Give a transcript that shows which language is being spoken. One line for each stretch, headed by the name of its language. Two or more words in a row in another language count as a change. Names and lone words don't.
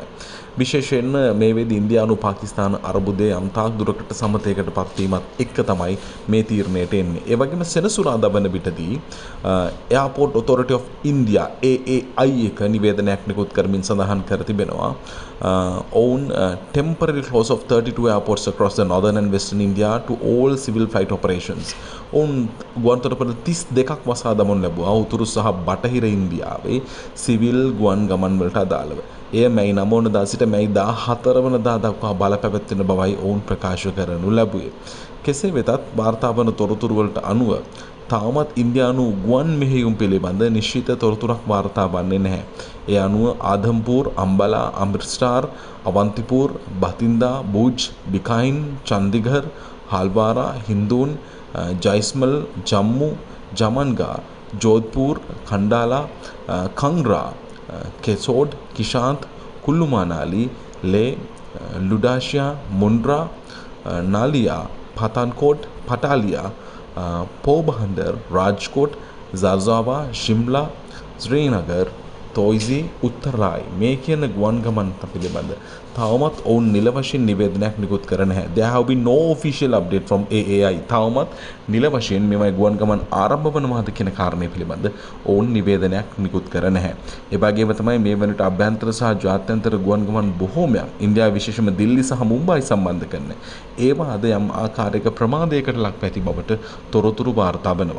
Sinhala: විශේෂයෙන්ම මේ වෙද්දී ඉන්දියානු පාකිස්තාන අරබුදේ යම්තාක් දුරකට සමතයකට පත්වීමත් එක්ක තමයි මේ තීරණයට එන්නේ. ඒ වගේම සෙනසුරාදා වන විටදී
English: Airport Authority of India
Sinhala: AAI එක නිවේදනයක් නිකුත් කරමින් සඳහන් කර තිබෙනවා.
English: own temporary close of 32 airports across the northern and western India to all civil flight operations.
Sinhala: ඔවුන් ගුවන් තොටුපළ 32ක් වසා දමනු ලැබුවා උතුරු සහ බටහිර ඉන්දියාවේ සිවිල් ගුවන් ගමන් වලට අදාළව. එය මැයි 9 වනදා සිට මැයි 14 වනදා දක්වා බලපැවැත්වෙන බවයි ඔවුන් ප්‍රකාශ කරනු ලැබුවේ. කෙසේ වෙතත් වාර්තා වන තොරතුරු වලට අනුව තාමත් ඉන්දියානු ගුවන් මෙහෙයුම් පිළිබඳ නිශ්චිත තොරතුරක් වාර්තා වන්නේ නැහැ. ඒ අනුව ආදම්පූර්, අම්බලා, අමෘත්සර්, අවන්තිපූර්, බතින්දා, භුජ්, බිකයින්, චන්දිගර්, හල්වාරා, හින්දූන්, ජයිස්මල්, ජම්මු, ජමන්ගා, ජෝධ්පූර්, खंडाला, कंगरा, केसोड, किशांत, कुल्लू मनाली, ले, लुडाशिया, मुंड्रा, नालिया, पठानकोट, पटालिया, पोरबंदर, राजकोट, ज़ाज़ावा, शिमला, श्रीनगर, තෝයිසි, උත්තරායි මේ කියන ගුවන් ගමන් පිළිබඳ තවමත් ඔවුන් නිල වශයෙන් නිවේදනයක් නිකුත් කර නැහැ.
English: There have been no official update from AAI.
Sinhala: තවමත් නිල වශයෙන් මෙවයි ගුවන් ගමන් ආරම්භ වනවාද කියන කාරණය පිළිබඳ ඔවුන් නිවේදනයක් නිකුත් කර නැහැ. ඒ වගේම තමයි මේ වෙනට අභ්‍යන්තර සහ ජාත්‍යන්තර ගුවන් ගමන් බොහෝමයක් ඉන්දියාව විශේෂම දිල්ලි සහ මුම්බයි සම්බන්ධ කරන ඒවා අද යම් ආකාරයක ප්‍රමාදයකට ලක් පැති බවට තොරතුරු වාර්තා වෙනවා.